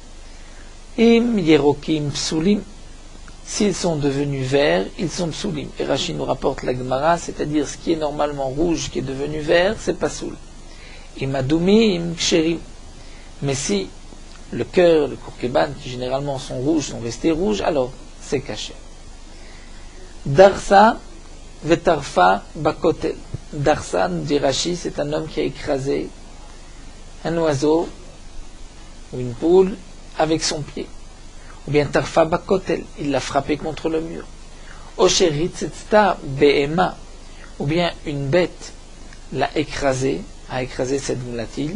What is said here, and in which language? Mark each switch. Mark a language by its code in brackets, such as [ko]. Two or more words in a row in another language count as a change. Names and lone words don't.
[he] אם ירוקים פסולים, [fr] s'ils sont devenus verts, ils sont psulim. Et Rashi nous rapporte la Gemara, c'est-à-dire ce qui est normalement rouge, qui est devenu vert, c'est pasoul. [he] אם אדומים כשרים. [fr] Mais si le cœur, le kourkeban, qui généralement sont rouges, sont restés rouges, alors c'est caché. [he] דרסה וטרפה בכותל. [fr] Darsa, nous dit Rashi, c'est un homme qui a écrasé un oiseau ou une poule avec son pied. Ou bien [he] טרפה בכותל, [fr] il l'a frappé contre le mur. [he] או שריצצתה בהמה, [fr] ou bien une bête l'a écrasé, a écrasé cette volatile.